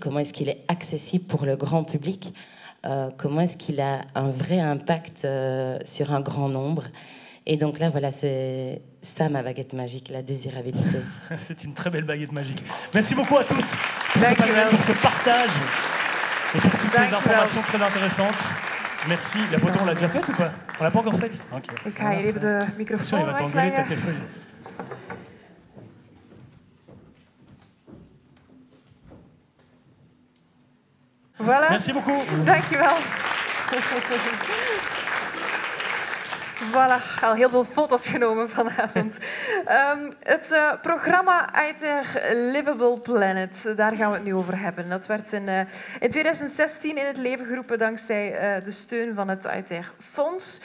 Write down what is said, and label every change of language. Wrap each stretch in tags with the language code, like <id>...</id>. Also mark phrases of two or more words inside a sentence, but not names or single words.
<fr>Comment est-ce qu'il est accessible pour le grand public? Comment est-ce qu'il a un vrai impact sur un grand nombre? Et donc là, voilà, c'est ça ma baguette magique, la désirabilité. C'est une très belle baguette magique. Merci beaucoup à tous pour ce panel, pour ce partage et pour toutes ces informations très intéressantes. Merci. La photo, on l'a déjà faite ou pas? On l'a pas encore faite? Okay.</fr> <nl>Ik ga hier even de microfoon</nl> <fr>il va t'engueuler, t'as tes feuilles. Voilà. Merci beaucoup.</fr> <nl>Dankjewel. Voilà, al heel veel foto's genomen vanavond. Het programma ITER Livable Planet, daar gaan we het nu over hebben. Dat werd in 2016 in het leven geroepen dankzij de steun van het ITER Fonds.</nl>